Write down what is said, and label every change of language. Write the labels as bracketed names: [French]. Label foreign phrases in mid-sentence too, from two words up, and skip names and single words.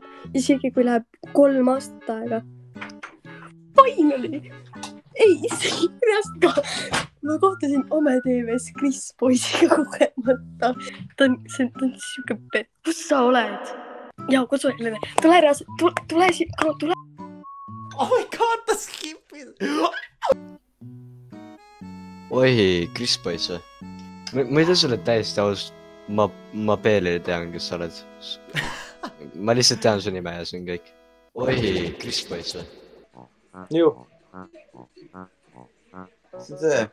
[Estonian] Isegi kui läheb 3 aastat aega. Finally! Ei, reaalselt ka. Ma kohtasin Ome TV-s Chris Boysiga kogemata. Ta on siuke pet. Kus sa oled? Jaa, kus sa Helene? Tule reaalselt, tule siia. [English] Oh my god, [Estonian] ta skipis! Oi, Chris Boys või? Ma ei tea sulle täiesti aus. Ma Peelile tean, kes sa oled. Ma lihtsalt tean su nime ja see on kõik. Oi, Chris Boys või? Ju. See on see.